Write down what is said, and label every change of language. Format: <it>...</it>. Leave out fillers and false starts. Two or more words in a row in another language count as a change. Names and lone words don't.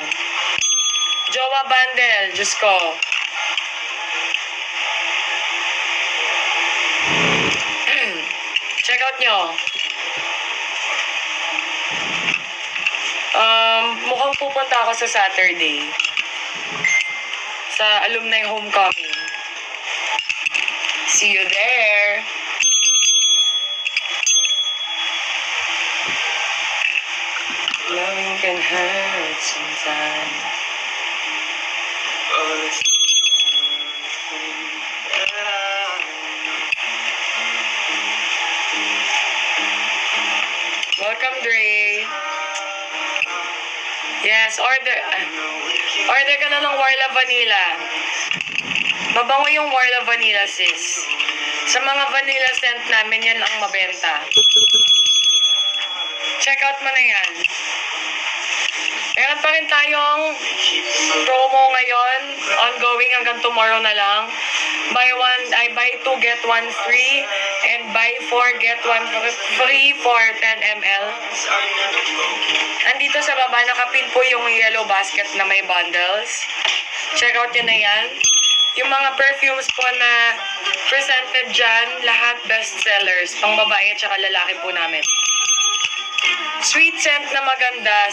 <tl>Jowa bundle, Diyos ko.</tl> <en>Check out</en> <tl>nyo. Mukhang pupunta ako sa Saturday. Sa alumni homecoming.</tl> <en>See you there. Loving can hurt sometimes. Welcome, Dre.</en> <tl>Yes, order ka na ng Warla Vanilla. Mabango yung Warla Vanilla, sis. Sa mga</tl> <en>vanilla scent</en> <tl>namin, yan ang mabenta.</tl> <en>Check out</en> <tl>mo na yan. Meron pa rin tayong promo ngayon. Ongoing hanggang tomorrow na lang.</tl> <en>Buy 2, get 1 free. And buy 4, get 1 free for 10 ml.</en> <tl>Andito sa baba, nakapin po yung</tl> <en>yellow basket</en> <tl>na may bundles.</tl> <en>Check out</en> <tl>yun na yan. Yung mga perfumes po na presented dyan, lahat</tl> <en>best sellers.</en> <tl>Pang babae at saka lalaki po namin.</tl> <en>Sweet scent</en> <tl>na maganda.</tl>